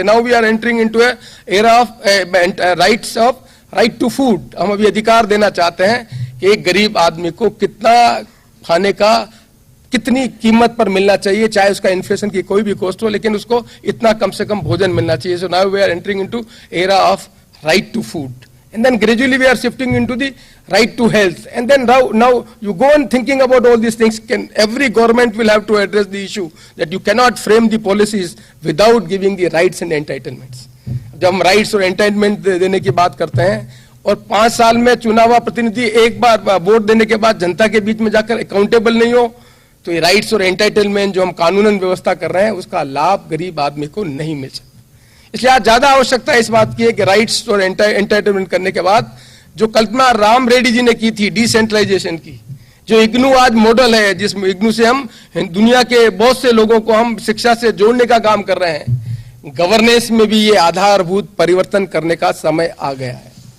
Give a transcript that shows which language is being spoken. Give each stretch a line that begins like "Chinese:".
English: इसलिए now we are entering into a era of rights of right to food.
Hindi: हम अभी अधिकार देना चाहते हैं कि एक गरीब आदमी को कितना खाने का, कितनी कीमत पर मिलना चाहिए, चाहे उसका इन्फ्लेशन की कोई भी कॉस्ट हो, लेकिन उसको इतना कम से कम भोजन मिलना चाहिए।
English: So now we are entering into era of right to food, and then gradually we are shifting into the right to health, and then now you go on thinking about all these things. Every government will have to address the issue that you cannot frame the policies without giving the rights and entitlements.
Hindi: जब हम rights और entitlement देने की बात करते हैं और 5 साल में चुना हुआ प्रतिनिधि एक बार वोट देने के बाद जनता के बीच में जाकर अकाउंटेबल नहीं हो, तो ये राइट्स और एंटाइटलमेंट जो हम कानूनन व्यवस्था कर रहे हैं उसका लाभ गरीब आदमी को नहीं मिल सकता। इसलिए आज ज्यादा आवश्यकता इस बात की है कि राइट्स और एंटाइटलमेंट करने के बाद जो कल्पना राम रेड्डी जी ने की थी डिसेंट्रलाइजेशन की, जो इग्नू आज मॉडल है, जिस इग्नू से हम दुनिया के बहुत से लोगों को हम शिक्षा से जोड़ने का काम कर रहे हैं, गवर्नेंस में भी ये आधारभूत परिवर्तन करने का समय आ गया है।